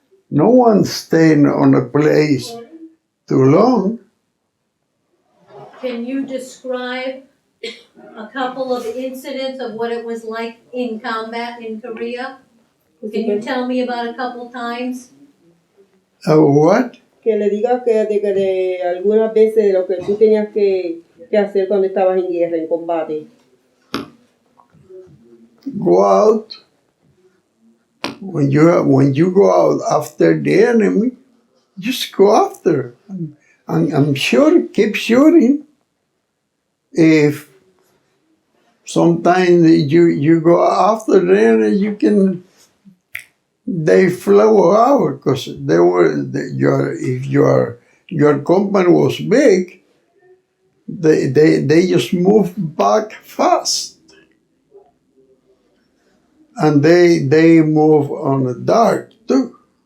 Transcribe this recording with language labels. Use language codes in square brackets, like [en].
[en] No one's staying on a place too long. Can you describe a couple of incidents of what it was like in combat in Korea? Can you tell me about a couple times? What? [es] que le digas que de algunas veces de lo que tú tenías que hacer cuando estabas en guerra, en combate. [en] Go out. When you go out after the enemy, just go after. And I'm sure, keep shooting. If sometimes you go after them, they flow out because if your company was big, they just move back fast, and they move on the dark too.